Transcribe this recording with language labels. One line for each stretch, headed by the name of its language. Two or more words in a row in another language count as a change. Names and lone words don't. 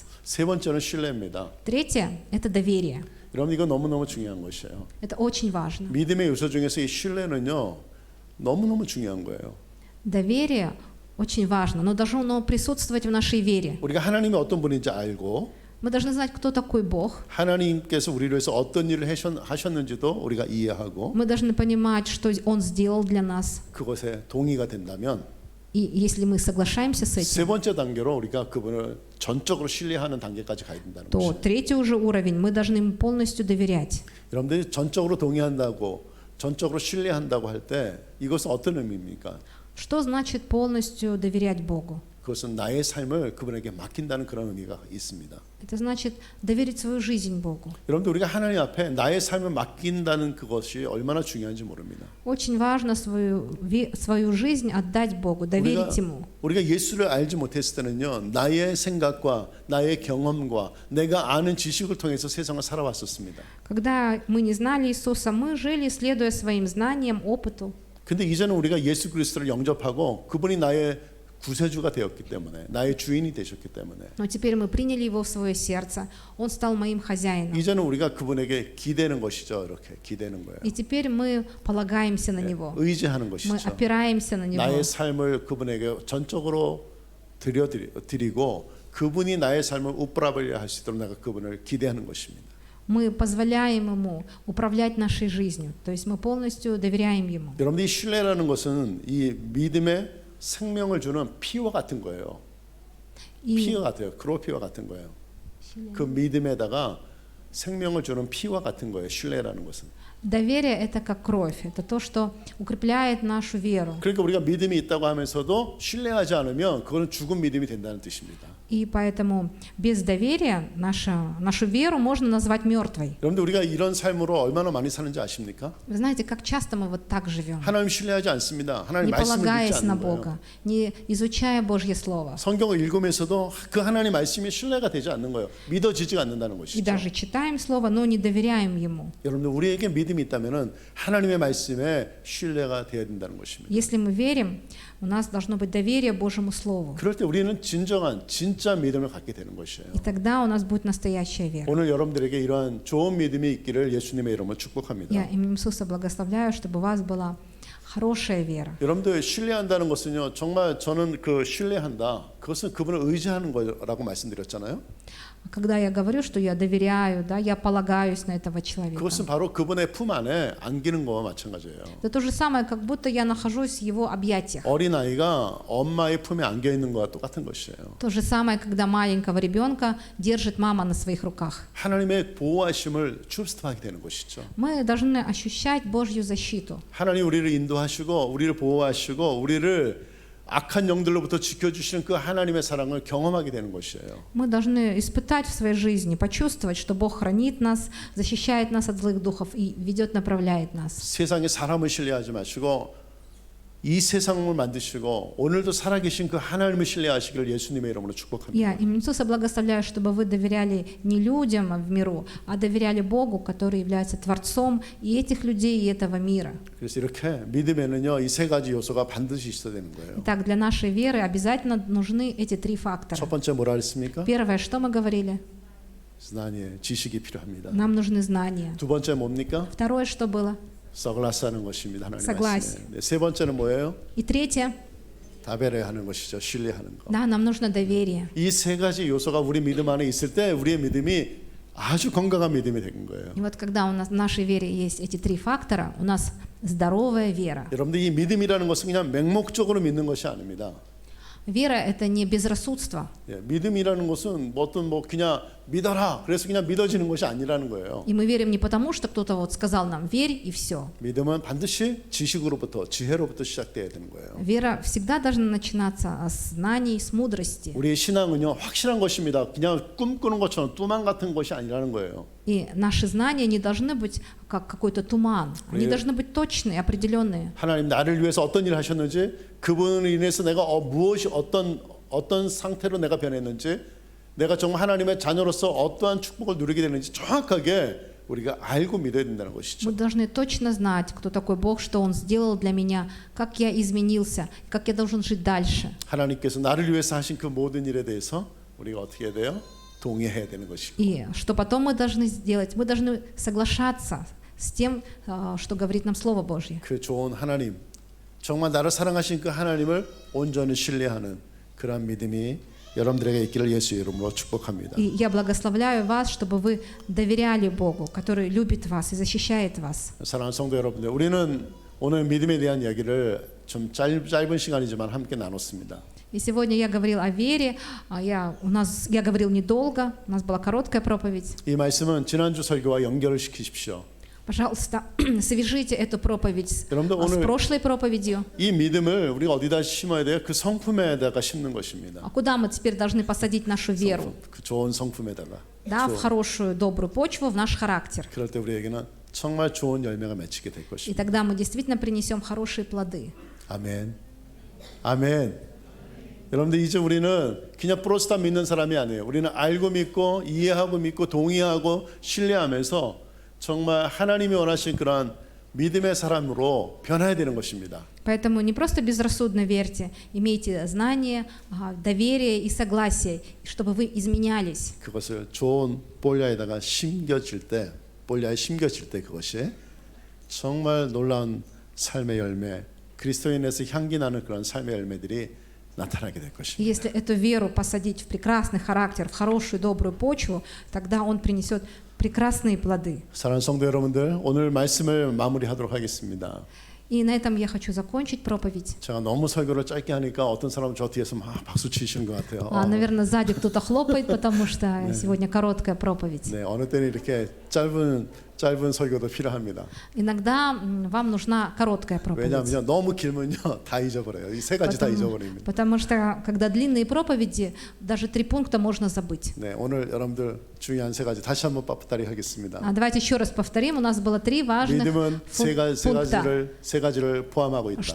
Korean: 세 번째는 신뢰입니다.
Russian: Третье — это доверие.
Korean: 여러분 이거 너무너무 중요한 것이에요.
Russian: Это очень важно.
Korean: 믿음의 요소 중에서 이 신뢰는요. 너무너무 중요한 거예요.
Russian: Доверие очень важно, но должно присутствовать в нашей вере.
Korean: 우리가 하나님이 어떤 분인지 알고
Russian: Мы должны знать, кто такой Бог.
Korean: 하나님께서 우리를 위해서 어떤 일을 하셨는지도 우리가 이해하고
Russian: Мы должны понимать, что Он сделал для нас.
Korean: 그것에 동의가 된다면
Russian: И если мы соглашаемся с
Korean: 세
Russian: этим,
Korean: 번째 단계로 우리가 그분을 전적으로 신뢰하는 단계까지 가야 된다는
Russian: то
Korean: 것이에요.
Russian: третий уже уровень, мы должны ему полностью доверять.
Korean: 여러분들이 전적으로 동의한다고 전적으로 신뢰한다고 할 때 이것은 어떤 의미입니까?
Russian: Что значит полностью доверять Богу?
Korean: 그것은 나의 삶을 그분에게 맡긴다는 그런 의미가 있습니다.
Russian: Это значит доверить свою жизнь Богу.
Korean: 여러분들 우리가 하나님 앞에 나의 삶을 맡긴다는 그것이 얼마나 중요한지 모릅니다.
Russian: Очень важно свою жизнь отдать Богу, доверить Ему.
Korean: 우리가 예수를 알지 못했을 때는요, 나의 생각과 나의 경험과 내가 아는 지식을 통해서 세상을 살아왔었습니다.
Russian: Когда мы не знали Иисуса, мы жили, следуя своим знаниям, опыту.
Korean: 근데 이제는 우리가 예수 그리스도를 영접하고 그분이 나의 구세주가 되었기 때문에 나의 주인이 되셨기 때문에
Russian: Но теперь мы приняли Его в свое сердце. Он стал моим хозяином.
Korean: 이제는 우리가 그분에게 기대는 것이죠. 이렇게 기대는 거예요.
Russian: И теперь мы полагаемся на Него.
Korean: 의지하는
Russian: Мы
Korean: 것이죠.
Russian: опираемся на Него.
Korean: 나의 삶을 그분에게 전적으로 드리고 그분이 나의 삶을 우프라벨리아 할 수 있도록 내가 그분을 기대하는 것입니다.
Russian: Мы позволяем Ему управлять нашей жизнью. То есть мы полностью доверяем Ему.
Korean: 여러분들 이 신뢰라는 것은 이 믿음의 생명을 주는 피와 같은 거예요.
Russian: И
Korean: 피와 같아요. 크로피와 같은 거예요. 그 믿음에다가 생명을 주는 피와 같은 거예요. 신뢰라는 것은.
Russian: доверие — это как кровь. Это то, что укрепляет нашу веру.
Korean: 그러니까 우리가 믿음이 있다고 하면서도 신뢰하지 않으면 그거는 죽은 믿음이 된다는 뜻입니다.
Russian: И поэтому без доверия нашу веру можно назвать мертвой.
Korean: 여러분들 우리가 이런 삶으로 얼마나 많이 사는지 아십니까?
Russian: Вы знаете, как часто мы вот так живем,
Korean: 하나님 신뢰하지 않습니다. 하나님
Russian: не
Korean: 말씀을 믿지
Russian: полагаясь на
Korean: 않는 거예요.
Russian: Бога, не изучая Божье Слово.
Korean: 성경을 읽으면서도 그 하나님 말씀이 신뢰가 되지 않는 거예요. 믿어지지가 않는다는
Russian: И
Korean: 것이죠.
Russian: даже читаем Слово, но не доверяем Ему.
Korean: 여러분들 우리에게 믿음이 있다면은 하나님의 말씀에 신뢰가 되어야 된다는 것입니다.
Russian: Если мы верим, у нас должно быть доверие Божьему Слову.
Korean: 그럴 때 우리는 진짜 믿음을 갖게 되는 것이에요.
Russian: И тогда у нас будет настоящая вера.
Korean: 오늘 여러분들에게 이러한 좋은 믿음이 있기를 예수님의 이름으로 축복합니다.
Russian: Я именем Иисуса благословляю, чтобы у вас была хорошая вера.
Korean: 여러분들 신뢰한다는 것은요, 정말 저는 그 신뢰한다. 그것은 그분을 의지하는 거라고 말씀드렸잖아요.
Russian: Когда я говорю, что я доверяю, да, я полагаюсь на этого человека.
Korean: 그것은 바로 그분의 품 안에 안기는 거와 마찬가지예요.
Russian: Это то же самое, как будто я нахожусь в его объятиях.
Korean: 어린 아이가 엄마의 품에 안겨 있는 거와 똑같은 것이에요.
Russian: То же самое, когда маленького ребенка держит мама на своих руках.
Korean: 하나님의 보호하심을 출습하게 되는 것이죠.
Russian: Мы должны ощущать Божью защиту.
Korean: 하나님 우리를 인도하시고 우리를 보호하시고 우리를 악한 영들로부터 지켜주시는 그 하나님의 사랑을 경험하게 되는 것이에요.
Russian: Мы должны испытать в своей жизни, почувствовать, что Бог хранит нас, защищает нас от злых духов и ведет, направляет нас.
Korean: 세상에 사람을 신뢰하지 마시고 이 세상을 만드시고 오늘도 살아계신 그 하나님을 신뢰하시기를 예수님의 이름으로
Russian: Я
Korean: 축복합니다.
Russian: именем Иисуса благословляю, чтобы вы доверяли не людям в миру, а доверяли Богу, который является Творцом и этих людей, и этого мира.
Korean: 그래서 이렇게 믿음에는요 이 세 가지 요소가 반드시 있어야 되는 거예요.
Russian: Итак, для нашей веры обязательно нужны эти три фактора.
Korean: 첫 번째 뭐라 했습니까?
Russian: Первое, что мы говорили? знание,
Korean: 지식이 필요합니다.
Russian: Нам нужны знания.
Korean: 두 번째 뭡니까?
Russian: Второе, что было?
Korean: 서글라스하는 것입니다. 하나님
Russian: Согласие.
Korean: 말씀에. 네, 세 번째는 뭐예요?
Russian: И третье,
Korean: 다배려하는 것이죠. 신뢰하는 거.
Russian: да, нам нужно доверие.
Korean: 이 세 가지 요소가 우리 믿음 안에 있을 때 우리의 믿음이 아주 건강한 믿음이 되는 거예요.
Russian: И вот когда у нас в нашей вере есть эти три фактора, у нас здоровая вера.
Korean: 여러분들 이 믿음이라는 것은 그냥 맹목적으로 믿는 것이 아닙니다.
Russian: Вера — это не безрассудство.
Korean: 예, 믿음이라는 것은 뭐 그냥 믿어라. 그래서 그냥 믿어지는 것이 아니라는 거예요.
Russian: И мы верим не потому, что кто-то вот сказал нам «верь» и все.
Korean: 믿음은 반드시 지식으로부터 지혜로부터 시작돼야 되는 거예요.
Russian: Вера всегда должна начинаться с знаний, с мудрости.
Korean: 우리의 신앙은요 확실한 것입니다. 그냥 꿈꾸는 것처럼 뚜만 같은 것이 아니라는 거예요.
Russian: И наши знания не должны быть как какой-то туман. Они
Korean: 예.
Russian: должны быть точные, определенные.
Korean: 하나님 나를 위해서 어떤 일을 하셨는지 그분을 인해서 내가 무엇이 어떤 상태로 내가 변했는지 내가 정말 하나님의 자녀로서 어떠한 축복을 누리게 되는지 정확하게 우리가 알고 믿어야 된다는 것이죠.
Russian: Мы должны точно знать, кто такой Бог, что Он сделал для меня, как я изменился, как я должен жить дальше.
Korean: 하나님께서 나를 위해서 하신 그 모든 일에 대해서 우리가 어떻게 해야 돼요? 동의해야 되는 것이고.
Russian: И что потом мы должны сделать? Мы должны соглашаться с тем, что говорит нам Слово Божье.
Korean: 그 좋은 하나님, 정말 나를 사랑하신 그 하나님을 온전히 신뢰하는 그러한 믿음이 여러분들에게 있기를 예수의 이름으로 축복합니다.
Russian: И я благословляю вас, чтобы вы доверяли Богу, который любит вас и защищает вас.
Korean: 사랑하는 성도 여러분들, 우리는 오늘 믿음에 대한 이야기를 좀 짧은 시간이지만 함께 나눴습니다.
Russian: И сегодня я говорил о вере, я говорил недолго, у нас была короткая проповедь.
Korean: 이 말씀은 지난주 설교와 연결을 시키십시오.
Russian: Пожалуйста, свяжите эту проповедь с
Korean: 오늘
Russian: прошлой проповедью.
Korean: 이 믿음을 우리가 어디다 심어야 돼요? 그 성품에다가 심는 것입니다.
Russian: А куда мы теперь должны посадить нашу веру?
Korean: 그 좋은 성품에다가.
Russian: Да, в хорошую, добрую почву, в наш характер.
Korean: 그럴 때 우리에게는 정말 좋은 열매가 맺히게 될
Russian: И
Korean: 것입니다.
Russian: тогда мы действительно принесем хорошие плоды.
Korean: 아멘. 아멘. 여러분들 이제 우리는 그냥 프로스타 믿는 사람이 아니에요. 우리는 알고 믿고 이해하고 믿고 동의하고 신뢰하면서 정말 하나님이 원하신 그러한 믿음의 사람으로 변해야 되는 것입니다.
Russian: Поэтому не просто безрассудно верьте, имейте знание, доверие и согласие, чтобы вы изменялись.
Korean: 그것을 좋은 볼야에다가 심겨질 때, 볼야에 심겨질 때 그것이 정말 놀라운 삶의 열매, 그리스도인에서 향기 나는 그런 삶의 열매들이 나타나게 될
Russian: И
Korean: 것입니다.
Russian: если эту веру посадить в прекрасный характер, в хорошую, добрую почву, тогда он принесет прекрасные плоды.
Korean: 사랑하는 성도 여러분들, 오늘 말씀을 마무리하도록 하겠습니다.
Russian: И на этом я хочу закончить проповедь.
Korean: 제가 너무 설교를 짧게 하니까 어떤 사람은 저 뒤에서 막 박수 치시는 것 같아요.
Russian: Наверное, сзади кто-то хлопает, потому что сегодня короткая проповедь.
Korean: 네, 어느 때는 이렇게 짧은 설교도 필요합니다.
Russian: Иногда вам нужна короткая проповедь.
Korean: 왜냐하면 너무 길면요 다 잊어버려요. 이 세 가지 다 잊어버립니다.
Russian: Потому что, когда длинные проповеди, даже 3 пункта можно забыть.
Korean: 네, 오늘 여러분들 중요한 세 가지 다시 한번 빡빡다리 하겠습니다.
Russian: Давайте еще раз повторим. У нас было 3 важных
Korean: 믿음은
Russian: пункта.
Korean: 세 가지를 포함하고 있다.